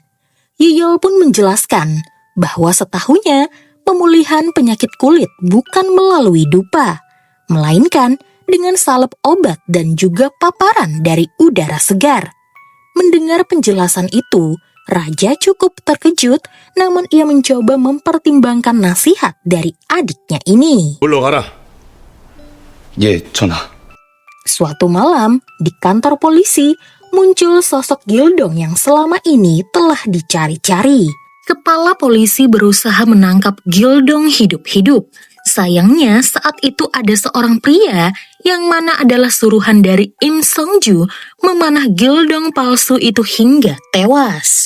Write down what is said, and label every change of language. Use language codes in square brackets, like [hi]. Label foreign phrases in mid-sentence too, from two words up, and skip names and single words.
[id] Yeyol pun menjelaskan bahwa setahunya pemulihan penyakit kulit bukan melalui dupa, melainkan dengan salep obat dan juga paparan dari udara segar. Mendengar penjelasan itu, raja cukup terkejut, namun ia mencoba mempertimbangkan nasihat dari adiknya ini. [ko] 올라가라. 예, 전하. [id] Suatu malam, di kantor polisi, muncul sosok Gildong yang selama ini telah dicari-cari. Kepala polisi berusaha menangkap Gildong hidup-hidup. Sayangnya saat itu ada seorang pria yang mana adalah suruhan dari Im Songju memanah Gildong palsu itu hingga tewas.